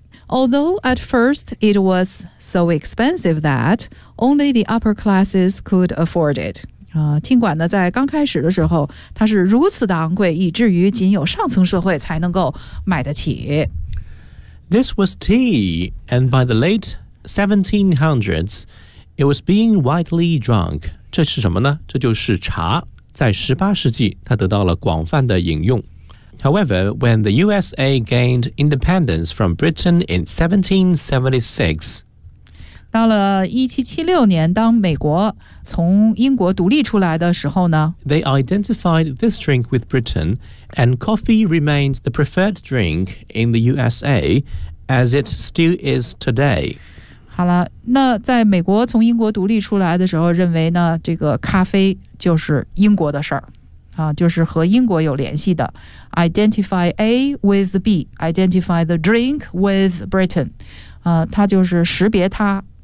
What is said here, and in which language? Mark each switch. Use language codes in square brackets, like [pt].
[en] Although at first it was so expensive that only the upper classes could afford it。 [zh] 尽管呢在刚开始的时候它是如此的昂贵，以至于仅有上层社会才能够买得起。 [en] This was tea, and by the late 1700s, it was being widely drunk. [zh] 这是什么呢？这就是茶，在18世纪它得到了广泛的饮用。 [en] However, when the USA gained independence from Britain in 1776, [zh] 到了1776年，当美国从英国独立出来的时候呢 [en] ，They identified this drink with Britain, and coffee remained the preferred drink in the USA, as it still is today. [zh] 好了，那在美国从英国独立出来的时候，认为呢，这个咖啡就是英国的事儿，就是和英国有联系的。 [en] Identify A with B, identify the drink with Britain, [zh] 它就是识别它。